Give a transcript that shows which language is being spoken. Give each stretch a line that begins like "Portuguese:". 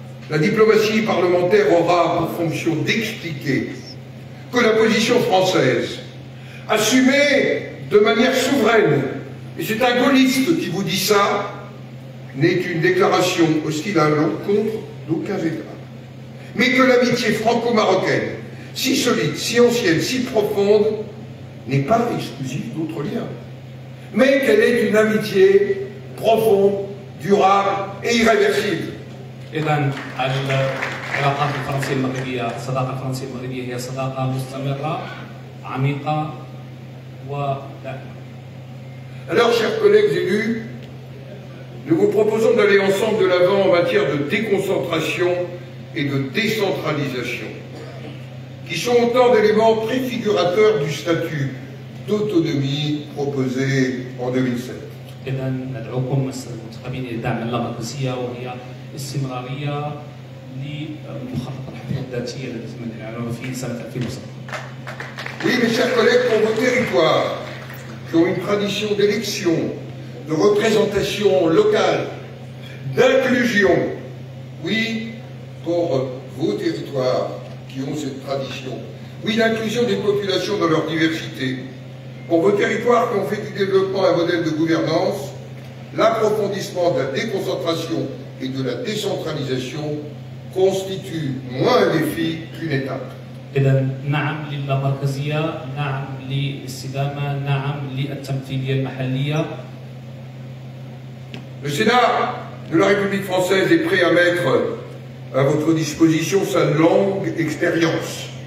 French: La diplomatie parlementaire aura pour fonction d'expliquer que la position française, assumée de manière souveraine, et c'est un gaulliste qui vous dit ça, n'est une déclaration hostile à l'encontre d'aucun État. Mais que l'amitié franco-marocaine, si solide, si ancienne, si profonde, n'est pas exclusive d'autres liens. Mais qu'elle est une amitié profonde, durable et irréversible.
Arabic: إذن العلاقات الفرنسية المغربية، الصداقة الفرنسية المغربية هي صداقة مستمرة، عميقة ودائمة.
French: Alors, chers collègues élus, nous vous proposons d'aller ensemble de l'avant en matière de déconcentration et de décentralisation, qui sont autant d'éléments préfigurateurs du statut d'autonomie proposé en 2007.
Arabic: إذن ندعوكم المنتخبين لدعم اللامركزية وهي استمرارية لمخطط الحدود الذاتية التي تم الإعلان فيه سنة 2007.
French: Oui, mes chers collègues, pour vos territoires qui ont une tradition d'élection, de représentation locale, d'inclusion, oui, pour vos territoires qui ont cette tradition, oui, l'inclusion des populations dans leur diversité, pour vos territoires qui ont fait du développement un modèle de gouvernance, l'approfondissement de la déconcentration et de la décentralisation constitue moins un défi qu'une étape.
Arabic: إذن نعم للامركزية، نعم للاستدامة، نعم للتمثيلية المحلية.
French: Le Sénat de la République française est prêt à mettre à votre disposition sa longue expérience.